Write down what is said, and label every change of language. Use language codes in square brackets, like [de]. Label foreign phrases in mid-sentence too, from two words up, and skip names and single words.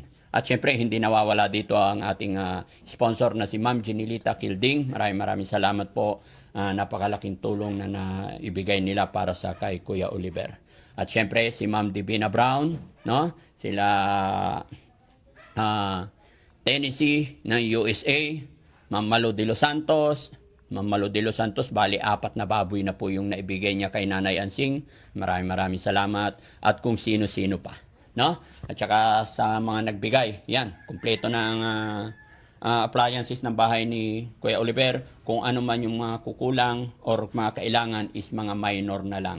[tl] At syempre, hindi nawawala dito ang ating sponsor na si Ma'am Jinilita Kilding. Maraming salamat po. Napakalaking tulong na naibigay nila para sa kay Kuya Oliver. At syempre, si Ma'am Divina Brown, no? Sila Tennessee ng USA, Ma'am Malo de los Santos. Ma'am Malo de los Santos, bali 4 na baboy na po yung naibigay niya kay Nanay Ansing. Maraming salamat. At kung sino-sino pa. No? At saka sa mga nagbigay, yan, kumpleto ng appliances ng bahay ni Kuya Oliver. Kung ano man yung mga kukulang or mga kailangan is mga minor na lang.